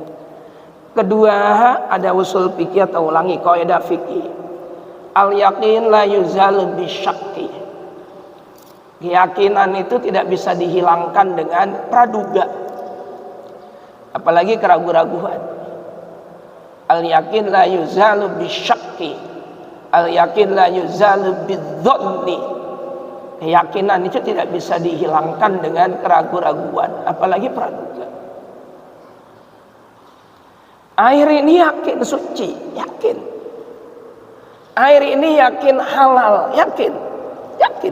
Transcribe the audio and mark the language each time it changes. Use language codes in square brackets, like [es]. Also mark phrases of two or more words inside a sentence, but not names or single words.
[id] Kedua, ada usul fikih atau ulangi kaidah fikih. [ar] اليقين لا يزال بالشك. [id] Keyakinan itu tidak bisa dihilangkan dengan praduga, apalagi keraguan-raguan. [ar] اليقين لا يزال بالشك. اليقين لا يزال بالظن. [id] Keyakinan itu tidak bisa dihilangkan dengan keraguan-raguan, apalagi praduga. Air ini yakin suci, yakin. Air ini yakin halal, yakin, yakin.